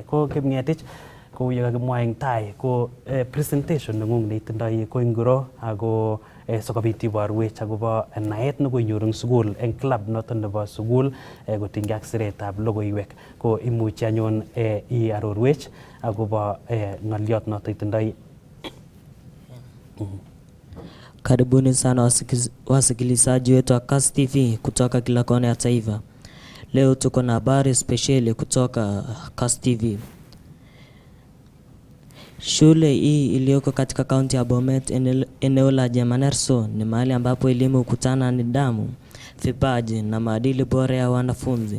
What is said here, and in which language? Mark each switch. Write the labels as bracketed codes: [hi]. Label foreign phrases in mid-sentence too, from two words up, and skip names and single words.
[kln] Ko Kipngetich kou ye kakimwa eng tai ko presentation nengung neitindoi ko ingoro ako sikobit iborwech akobo naet nekoinyoru eng sukul eng club noton nebo sukul kotinygei ak siretab logoiwek. Ko imuchi anyun iarorwech akobo ng'oliot noto itindoi. [sw] Karibuni sana wasikilizaji wetu wa Kass TV kutoka kila kona ya taifa. Leo tuko na habari spesheli kutoka Kass TV. Shule hii iliyoko katika kaunti ya Bomet eneo la Jemanerso ni mahali ambapo elimu hukutana nidhamu, vipaji na maadili bora ya wanafunzi.